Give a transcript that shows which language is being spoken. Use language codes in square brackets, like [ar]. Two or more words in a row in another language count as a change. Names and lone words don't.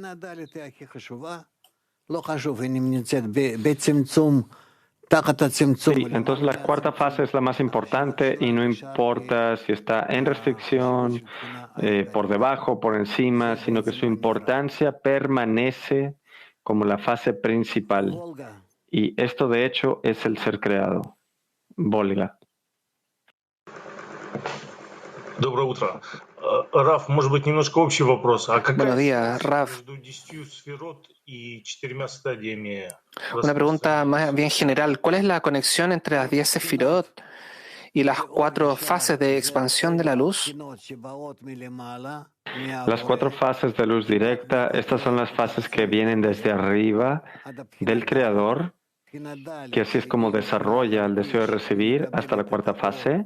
[es] Sí, entonces la cuarta fase es la más importante y no importa si está en restricción, por debajo, por encima, sino que su importancia permanece como la fase principal. Y esto de hecho es el ser creado. Volga. [ru] Доброе утро. Раф, может быть, немножко общий вопрос. А какая [es] Buenos días, Raf. [ru] между 10 сферот и 4 стадиями? [es] Una pregunta más bien general. ¿Cuál es la conexión entre las 10 sefirot y las 4 fases de expansión de la luz? Las 4 fases de luz directa, estas son las fases que vienen desde arriba del Creador, que así es como desarrolla el deseo de recibir hasta la cuarta fase.